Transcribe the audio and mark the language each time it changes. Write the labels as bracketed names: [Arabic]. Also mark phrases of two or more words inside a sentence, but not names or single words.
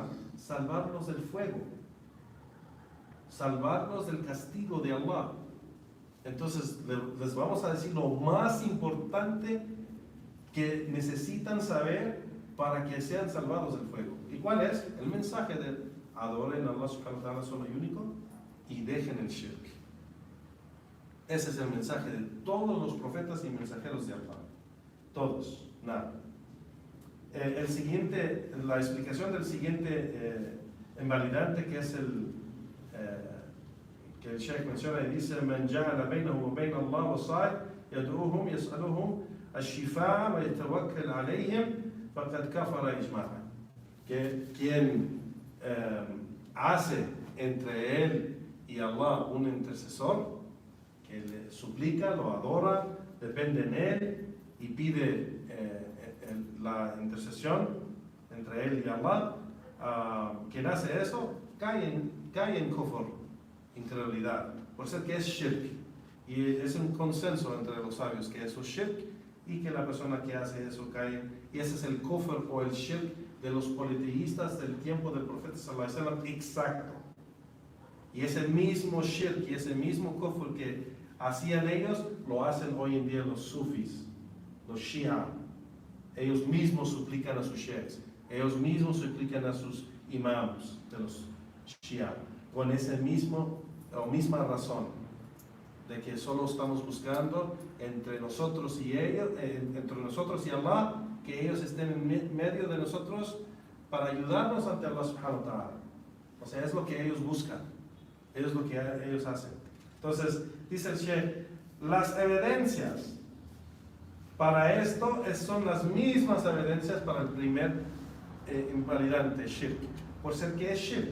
[Spanish] Salvarlos del fuego, salvarlos del castigo de Allah. Entonces les vamos a decir lo más importante que necesitan saber para que sean salvados del fuego. ¿Y cuál es? El mensaje de adoren a Allah [Arabic] سبحانه وتعالى [Spanish] solo y único y dejen el shirk. Ese es el mensaje de todos los profetas y mensajeros de Allah. Todos, nada. La explicación del siguiente invalidante, que es que el Sheikh menciona y dice: [Arabic] "من جعل بينه وبين الله وسائط يدعوهم يسألهم الشفاعة ويتوكل عليهم فقد كفر إجماعا." [Spanish] Que quien hace entre él y Allah un intercesor, que le suplica, lo adora, depende en él y pide la intercesión entre él y Allah, quien hace eso cae en kufr, incredulidad, por ser que es shirk. Y es un consenso entre los sabios que eso es shirk y que la persona que hace eso cae. Y ese es el kufr o el shirk de los politeístas del tiempo del profeta [Arabic] صلى الله عليه وسلم, [Spanish] exacto. Y ese mismo shirk y ese mismo kufr que hacían ellos, lo hacen hoy en día los sufis, los shia. Ellos mismos suplican a sus sheikhs, ellos mismos suplican a sus imams de los shia, con esa misma razón, de que solo estamos buscando entre nosotros y ellos, entre nosotros y Allah, que ellos estén en medio de nosotros para ayudarnos ante Allah [Arabic] سبحانه وتعالى. [Spanish] O sea, es lo que ellos buscan, es lo que ellos hacen. Entonces, dice el Sheikh, las evidencias para esto son las mismas evidencias para el primer invalidante, shirk, por ser que es shirk.